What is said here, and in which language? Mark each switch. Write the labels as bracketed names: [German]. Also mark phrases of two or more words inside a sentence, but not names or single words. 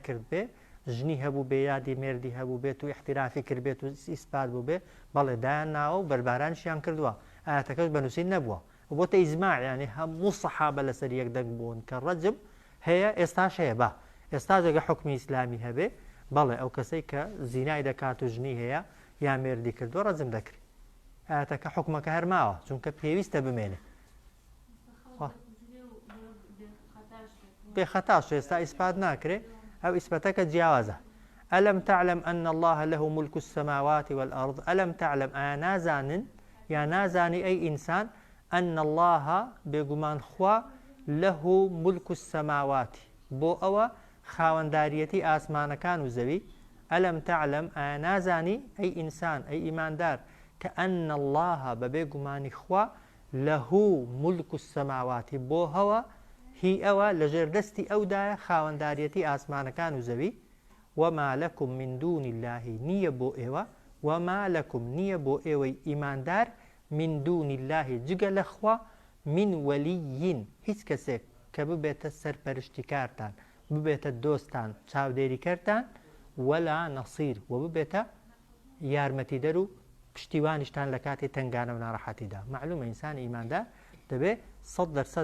[Central Kurdish] کرد بێ ژنی هەبوو بێ یادی مێردی هەبوو بێت و احترافی کرد بێت و ئیسپات بوو بێ بەڵێ دایان ناوە و بەربارانشیان کردووە ئاەتەکەش بەنووسین نەبووە بۆتە ئیزماع ینی هەموو سەحابە لەسەر یەک دەنگ بوون کە ڕەجم هەیە ئێستاش هەیە بە ئێستا جێگە حکمی ئیسلامی هەبێ بەڵێ ئەو کەسەی کە زینای دەکات و ژنی هەیە یا مێردی کردووە ڕەجم دەکرێت ئاەتەکە حکومەکە هەرماوە چونکە پێویستە بمێنێ بێخەتاش ئێستا ئیسپات ناکرێت ئەو ئیسپەتەکە جیاوازە [Arabic] ئەلەم تعلم أن الله له ملك السماوات والأرض ئەلەم تعلم [Central Kurdish] ئایا نازانن یا نازانی ئەی ئینسان [Arabic] أن الله [Central Kurdish] بێگومان خوا [Arabic] له ملك السماوات [Central Kurdish] بۆ ئەوە خاوەنداریەتی ئاسمانەکان و زەوی [Arabic] ئەلەم تعلم [Central Kurdish] ئایا نازانی ئەی ئینسان ئەی ئیماندار کە [Arabic] أن الله [Central Kurdish] بە بێگومانی خوا [Arabic] له ملك السماوات [Central Kurdish] بۆ هەوە هی ئەوە لە ژێردەستی ئەودایە خاوەنداریەتی ئاسمانەکان و زەوی [Arabic] وما لكم من دون الله [Central Kurdish] نییە بۆ ئێوە [Arabic] وما لكم [Central Kurdish] نییە بۆ ئێوەی ئیماندار [Arabic] من دون الله [Central Kurdish] جگە لە خوا [Arabic] من وەلیین [Central Kurdish] هیچ کەسێک کە ببێتە سەرپەرشتیکارتان ببێتە دۆستان چاودێریکەرتان [Arabic] وەلا نەسیر [Central Kurdish] و ببێتە یارمەتیدەر و پشتیوانیشتان لە کاتی تنگانە و ناڕەحەتیدا معلومە ئینسانی ئیماندار دەبێت 100%